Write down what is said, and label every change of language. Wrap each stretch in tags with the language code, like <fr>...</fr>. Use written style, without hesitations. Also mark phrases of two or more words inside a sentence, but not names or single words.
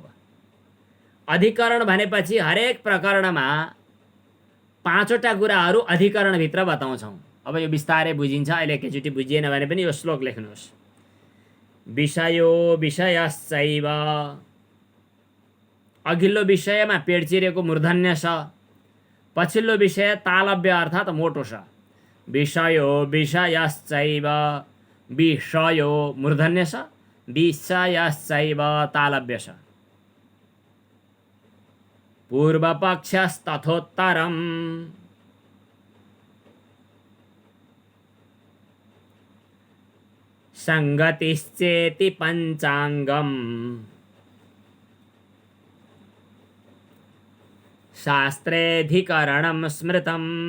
<ne>अब अधिकरण भनेपछि हरेक प्रकरणमा 5वटा कुराहरू अधिकरणभित्र बताउँछौँ। अब यो बिस्तारै बुझिन्छ, अहिले एकैचोटि बुझिएन भने पनि यो श्लोक लेख्नुहोस्।</ne> <sa>विषयो विषयश्चैव,</sa> <ne>अघिल्लो विषयमा पेट चिरेको मूर्धन्य स, पछिल्लो विषय तालव्य अर्थात् मोटो स।</ne> <sa>विषयो विषयश्चैव, विषयो मूर्धन्य स, विषयश्चैव तालव्य स। पूर्वपक्षस्तथोत्तरम्, संगतिश्चेति पंचांगम, शास्त्रेऽधिकरणं स्मृतम्।</sa>